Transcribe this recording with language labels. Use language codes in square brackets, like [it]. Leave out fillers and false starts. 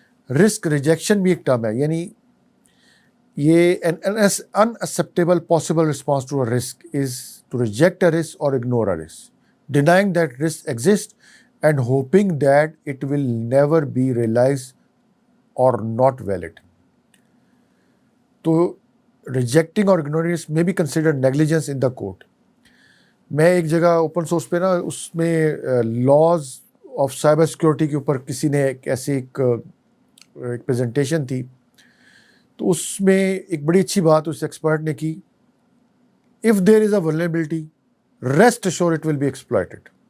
[en] risk rejection [ur] بھی ایک term ہے, یعنی یہ [en] Unacceptable possible response to a risk is to reject a risk اور ignore a risk, denying that risk exists and hoping that it will never be realized or not valid. تو rejecting or ignoring risk may be considered negligence in the court. [ur] میں ایک جگہ open source پہ نا اس میں laws of cyber security کے اوپر کسی نے ایک پریزنٹیشن تھی, تو اس میں ایک بڑی اچھی بات اس ایکسپرٹ نے کی, [en] if there is a vulnerability rest assured it will be exploited.